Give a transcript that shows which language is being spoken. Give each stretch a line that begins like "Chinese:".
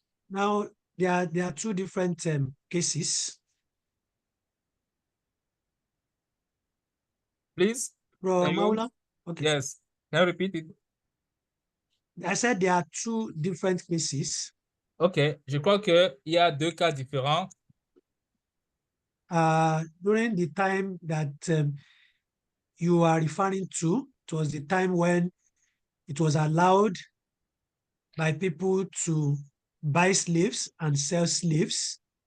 English: Now, there are two different cases. Please. Maula? Okay. Yes. Can you repeat it? I said there are two different cases. OK.
French: Je crois qu'il y a deux cas différents.
English: During the time that you are referring to, it was the time when it was allowed by people to buy slaves and sell slaves.